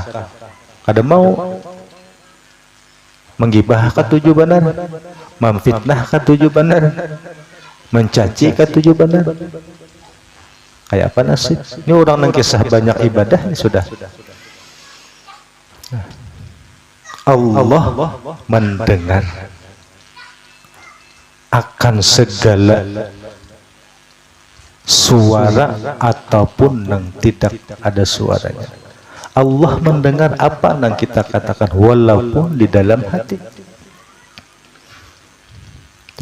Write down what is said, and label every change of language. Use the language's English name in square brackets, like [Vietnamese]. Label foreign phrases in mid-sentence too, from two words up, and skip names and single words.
[Banjar] Kada mau menggibah ketujuh benar, memfitnah ketujuh benar, mencaci ketujuh benar. Kayak apa nasib? Ini orang nang kisah banyak ibadah sudah. [Indonesian] Allah mendengar akan segala suara ataupun yang tidak ada suaranya. Allah mendengar apa yang kita katakan walaupun di dalam hati.